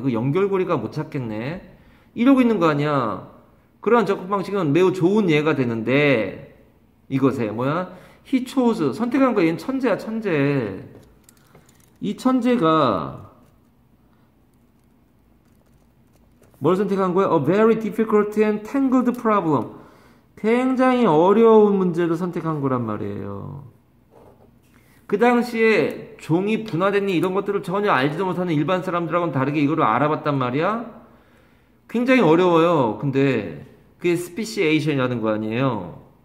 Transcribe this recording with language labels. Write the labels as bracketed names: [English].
[Korean] 그 연결고리가 못 찾겠네. 이러고 있는 거 아니야. 그러한 접근 방식은 매우 좋은 예가 되는데 이것에 he chose 선택한 거 얘는 천재야 천재. 이 천재가 뭘 선택한 거야? [English] A very difficult and tangled problem. [Korean] 굉장히 어려운 문제를 선택한 거란 말이에요. 그 당시에 종이 분화됐니 이런 것들을 전혀 알지도 못하는 일반 사람들하고는 다르게 이거를 알아봤단 말이야. 굉장히 어려워요. 근데 그게 스피시에이션이라는 거 아니에요.